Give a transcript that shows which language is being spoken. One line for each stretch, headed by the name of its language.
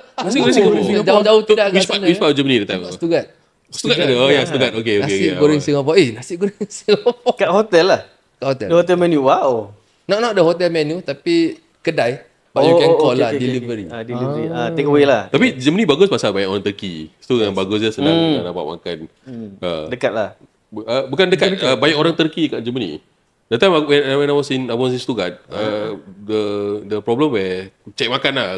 Malay: Nasi goreng Singapore. Jauh-jauh tidak kat
English: Which part,
Malay: sana.
English: which part of Germany that time? Stuttgart.
Malay: Stuttgart ada. Oh ya, Stuttgart. Okay. Nasi goreng Singapore. Nasi goreng Singapore. Kat hotel lah. Kat hotel.
English: The hotel menu. Wow. Not the hotel menu
Malay: tapi kedai.
English: But you can call lah delivery. Delivery. Take away lah.
Malay: Tapi Germany bagus pasal banyak orang Turki. So yang bagus dia senang nak dapat makan. Dekat lah. Bukan dekat. Banyak orang Turki kat Germany.
English: That time when I was in Stuttgart, the problem where
Malay: cek makan lah.